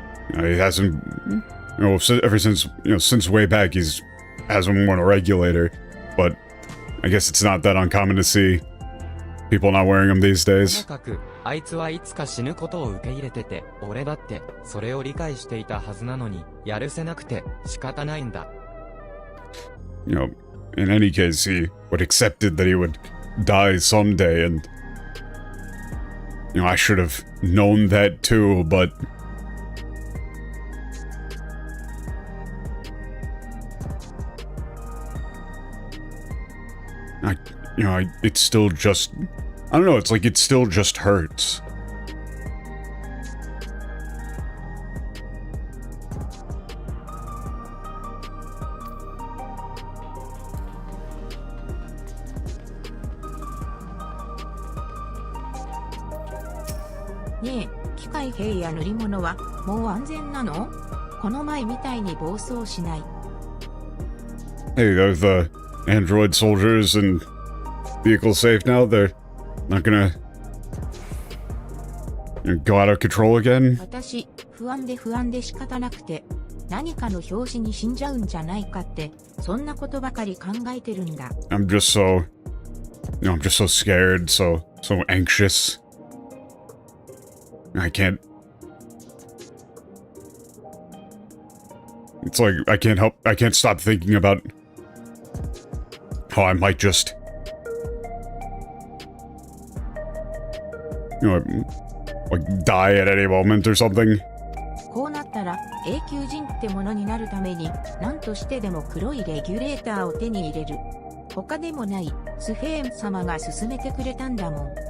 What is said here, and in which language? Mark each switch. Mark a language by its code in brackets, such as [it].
[en] You know, he hasn't... You know, ever since, you know, since way back, hasn't worn a regulator, but I guess it's not that uncommon to see people not wearing them these days. [ja] とにかく、あいつはいつか死ぬことを受け入れてて、俺だってそれを理解していたはずなのに、やるせなくて仕方ないんだ。 [en] You know, in any case, he would accepted that he would die someday, and you know, I should have known that too, but you know, it still just, I don't know, it's like it still just hurts. [ja] ねえ、機械兵や乗り物はもう安全なの？この前みたいに暴走しない。 [en] Hey, are the android soldiers and vehicles safe now? They're not gonna go out of control again? [ja] 私、不安で仕方なくて、何かの拍子に死んじゃうんじゃないかって、そんなことばかり考えてるんだ。 [en] I'm just so scared, so anxious. I can't. It's like I can't stop thinking about how I might just, you know, like die at any moment or something. [ja] こうなったら永久人ってものになるために何としてでも黒いレギュレーターを手に入れる。他でもないスフェーン様が勧めてくれたんだもん。